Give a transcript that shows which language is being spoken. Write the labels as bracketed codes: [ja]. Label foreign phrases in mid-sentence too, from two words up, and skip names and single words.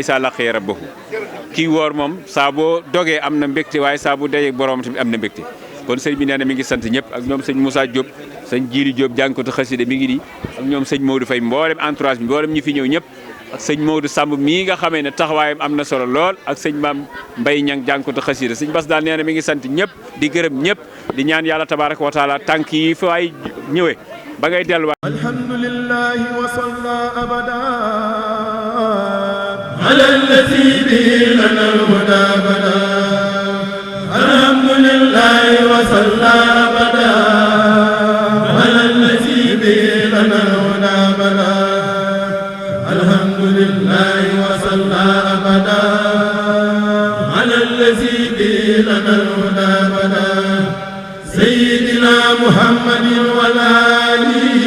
[ar] إذا لقي ربه [wo] kii woor moom saa boo dogee am na mbégte waaye saa bu dajee borom tamit am na mbégte kon sëñ bi nee na mi ngi sant ñëpp ak ñoom sëñ Moussa Diop sëñ Jili Diop jàngkatu xasida mi ngi di ak ñoom sëñ Modou Faye mboolem entourage bi mboolem ñi fi ñëw ñëpp ak sëñ Modou Samb mii nga xamee ne taxawaayam am na solo lool ak sëñ Maam Mbay Ñang jànkatu xasida sëñ Bass daal nee na mi ngi sant ñëpp di gërëm ñëpp di ñaan yàlla [ar] تبارك وتعالى [wo] tànk yi fa ay ñëwee ba ngay delluwaat. [ar] الحمد لله وصلى أبدا على التي به لنا الهدى بدا الحمد لله وصلى أبدا على التي به لنا الهدى بدا الحمد لله وصلى أبدا على التي به لنا الهدى بدا سيدنا محمد وآل